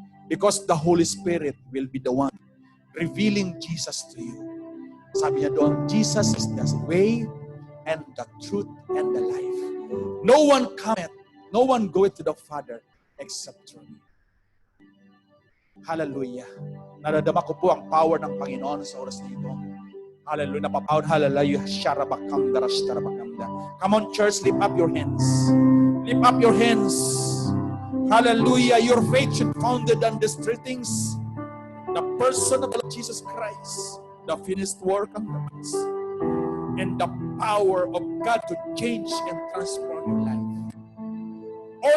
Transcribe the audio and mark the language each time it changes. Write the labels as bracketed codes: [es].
[en] Because the Holy Spirit will be the one revealing Jesus to you. [tl] Sabi niya doon, [en] Jesus is the way and the truth and the life. No one cometh, no one goeth to the Father except through me. Hallelujah. [tl] Naradama ko po ang power ng Panginoon sa oras na ito. Hallelujah. Napapawad, hallelujah. Sharabakamda, sharabakamda. [en] Come on, church, lift up your hands. Lift up your hands. Hallelujah. Your faith should be founded on these three things. The person of Jesus Christ, the finished work on the cross, and the power of God to change and transform your life.